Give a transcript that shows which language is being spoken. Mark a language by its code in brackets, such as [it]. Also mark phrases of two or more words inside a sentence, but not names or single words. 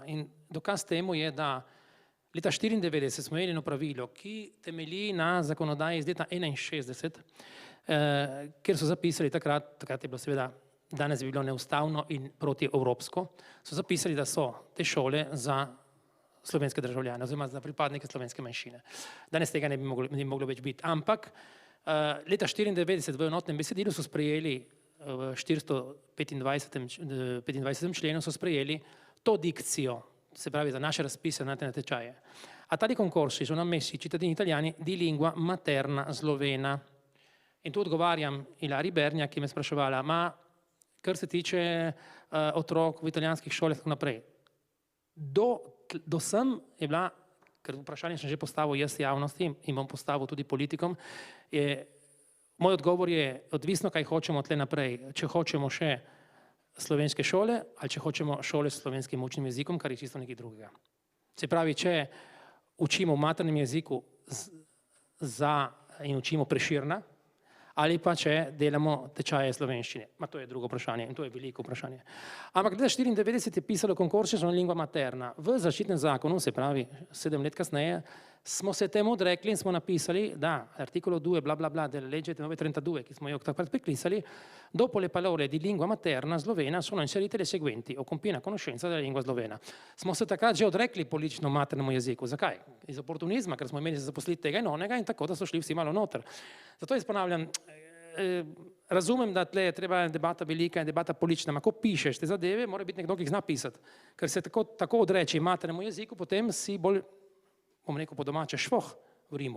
[sl] In dokaz temu je, da leta 94 smo imeli eno pravilo, ki temelji na zakonodaji iz leta 61, kjer so zapisali takrat je bilo seveda, danes bi bilo neustavno in protievropsko, so zapisali, da so te šole za slovenske državljane oziroma za pripadnike slovenske manjšine. Danes tega ne bi moglo več biti, ampak leta 94 v enotnem besedilu so sprejeli v 425. členu so sprejeli to dikcijo, se pravi za naše razpise na te natečaje. [it] A tali concorsi sono ammessi cittadini italiani di lingua materna slovena. [sl] In tu odgovarjam Ilari Bernja, ki me spraševala, kar se tiče otrok v italijanskih šolah in tako naprej. Do sem je bila, ker vprašanje sem že postavil jaz javnosti in bom postavil tudi politikom, moj odgovor je odvisno, kaj hočemo tle naprej. Če hočemo še slovenske šole ali če hočemo šole s slovenskim učnim jezikom, kar je čisto nekaj drugega. Se pravi, če učimo v maternem jeziku in učimo Prešerna, ali pa če delamo tečaje slovenščine. To je drugo vprašanje in to je veliko vprašanje. Ampak leta 94 je pisalo [it] concorsi sono lingua materna. [sl] V zaščitnem zakonu, se pravi 7 let kasneje, smo se temu odrekli in smo napisali, da [it] articolo 2 bla bla bla della legge 932, [sl] ki smo jo takrat priklisali, [it] dopo le parole di lingua materna slovena sono inserite le seguenti, o con piena conoscenza della lingua slovena. [sl] Smo se takrat že odrekli politično maternemu jeziku. Zakaj? Iz oportunizma, ker smo imeli za zaposliti tega in onega in tako, da so šli vsi malo noter. Zato jaz ponavljam, razumem, da tle je treba debata velika in debata politična, ampak ko pišeš te zadeve, mora biti nekdo, ki jih zna pisati. Ker se tako odreči maternemu jeziku, potem si bolj, bom rekel po domače, švoh v Rimu.